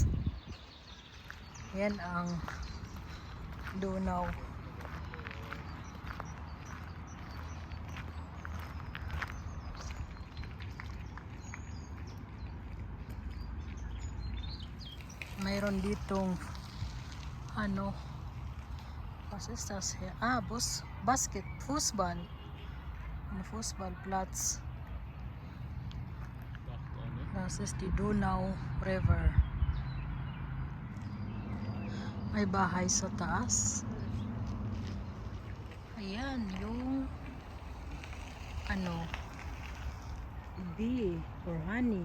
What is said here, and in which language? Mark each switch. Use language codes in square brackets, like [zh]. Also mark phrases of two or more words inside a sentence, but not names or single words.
[tl] Yan ang Dunaw. Mayroon ditong [de] was is das here? Fußball. Fußballplatz. Das ist die Donau River. [tl] May bahay sa taas. Ayan, yung [en] bee or honey.